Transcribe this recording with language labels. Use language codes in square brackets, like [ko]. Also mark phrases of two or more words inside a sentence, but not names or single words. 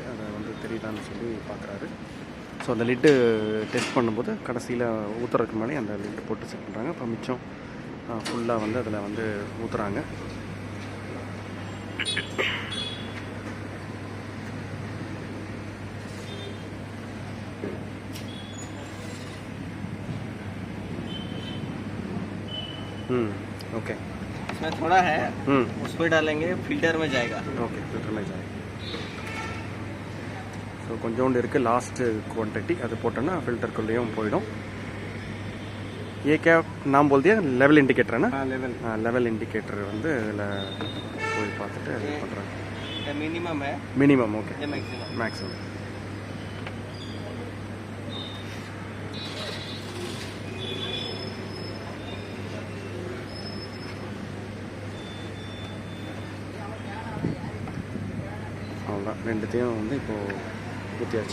[ta] அதை வந்து தெரியுதான்னு சொல்லி பார்க்குறாரு. ஸோ அந்த லிட்டு டெஸ்ட் பண்ணும்போது கடைசியில் ஊற்றுறதுக்கு முன்னாடி அந்த லிட்டு போட்டு செக் பண்ணுறாங்க. இப்போ மிச்சம் ஃபுல்லாக வந்து அதில் வந்து ஊற்றுறாங்க. [hi] ओके, इसमें थोड़ा है, उसमें डालेंगे, फिल्टर में जाएगा. ओके, फिल्टर में जाएगा. [ta] ஸோ கொஞ்சோண்டு இருக்குது [en] last quantity. [ta] அது போட்டோன்னா ஃபில்டருக்குள்ளேயும் போயிடும். [hi] ये क्या नाम बोल दिया? [en] level indicator [hi] है ना? [ta] हाँ, [en] level indicator [ta] வந்து இதில் போய் பார்த்துட்டு அது பண்ணுறாங்க. [hi] மினிமம் है, [ta] மினிமம். ஓகே, மேக்ஸிமம். மேக்ஸிமம். அவ்வளோதான், ரெண்டுத்தையும் வந்து இப்போது ஊற்றியாச்சு.